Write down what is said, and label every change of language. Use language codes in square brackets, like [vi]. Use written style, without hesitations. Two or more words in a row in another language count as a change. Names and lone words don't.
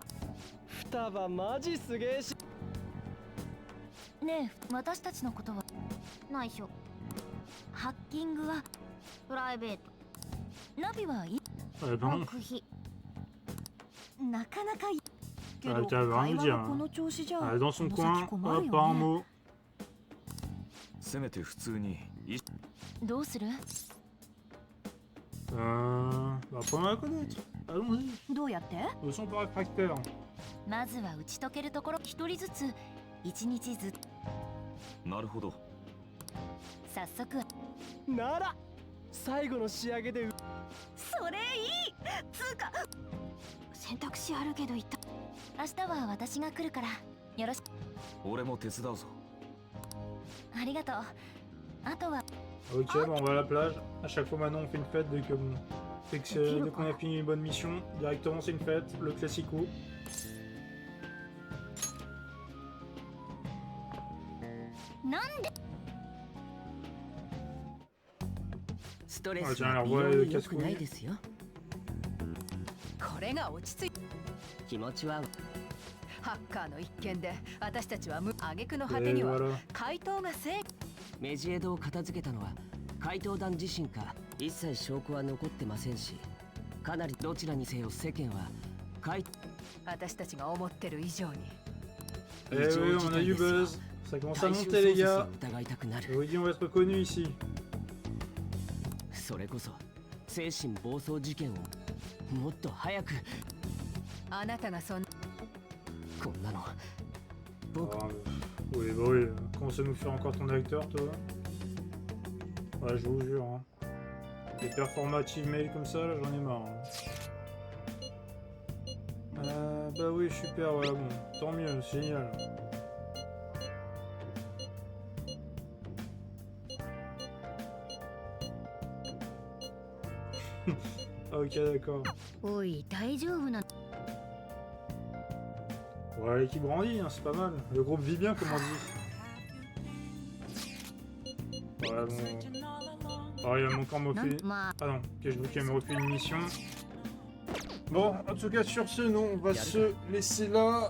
[ja] 双葉マジすげえし。ねえ私たちのことは内緒。ハッキングはプライベート。ナビはいい [fr] Eh ben, [ja] 極秘。なかなかいいけ ah, ど [fr] t'as [ja] 会 [fr] rien [ja] 話 [fr] dire. [ja] がこの調子じゃ [fr] Ah, dans son [ja] この [fr] coin, [ja] 先困 [fr] hop, [ja] る [fr] pas [ja] よ [fr] un [ja] ね [fr] mot. [ja] せめて普通にどうする [fr] Bah, apprenons à la connaître. Allons-y. [ja] どうやって [fr] Ils sont pas réfractaires. [ja] まずは打ち解けるところ一人ずつ一日ずつなるほど。早速なら最後の仕上げでそれいいつうか選択肢あるけど言った。明日は私が来るからよろしく俺も手伝うぞ。ありがとうあとは [fr] Ok, bah, on va à la plage. À chaque fois maintenant on fait une fête dès que bon. Dès qu'on a fini une bonne mission, directement c'est une fête, le classico. [ja] なんでストレ Ah, ス [fr] tiens, [ja] は [fr] alors [ja] 美 [fr] voilà [ja] 容 [fr] le [ja] に良くないで [fr] casse-couille. [ja] すよ。これが落ち着い気持ちはハッカーの一件で私たちは挙句の果 [fr] Et [ja] てには [fr] voilà. [ja] 怪盗が正義メジエドを片付けたのは怪盗団自身か一切証拠は残ってませんし、かなりどちらにせよ世間は私たちが思ってる以上に [fr] Eh oui, on a du buzz. Ça commence à monter les gars. [ja] 疑いたくなる。 [fr] Je vous dis, on va être reconnu ici. [ja] それこそ精神暴走事件をもっと早く。あなたがそんこんなの [fr] Ah, oui, bah oui. Comment ça nous fait encore ton acteur, toi? Ouais, je vous jure. Hein. Des performatives mails comme ça, là, j'en ai marre. Hein. Bah oui, super, voilà, bon. Tant mieux, c'est génial. Ok, d'accord. [ja] おい大丈夫な [fr] Ouais, l'équipe grandit, hein, c'est pas mal. Le groupe vit bien, comme on dit. Ouais, bon. Oh, il va encore me refiler. Ah non, ok, je veux qu'il me refile une mission. Bon, en tout cas, sur ce, nous, on va se laisser là.